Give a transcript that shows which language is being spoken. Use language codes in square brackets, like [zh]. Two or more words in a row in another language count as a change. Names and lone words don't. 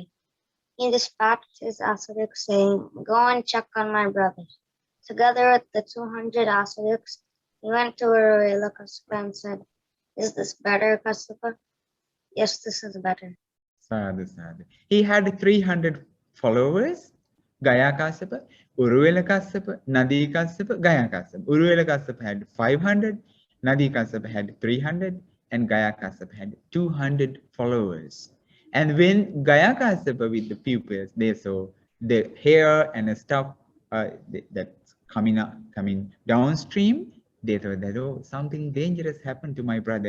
[en] He dispatched his ascetics, saying, Go and check on my brothers. Together with the 200 ascetics, he went to Uruvela Kassapa and said, Is this better, Kassapa? Yes, this is better. [pi] Sadhu, sadhu. [en] He had 300 followers, Gaya Kassapa, Uruvela Kassapa, Nadi Kassapa, Gaya Kassapa. Uruvela Kassapa had 500, Nadi Kassapa had 300, and Gaya Kassapa had 200 followers. And when Gaya Kassapa with the pupils, they saw the hair and the stuff that's coming downstream, they thought that, oh, something dangerous happened to my brother.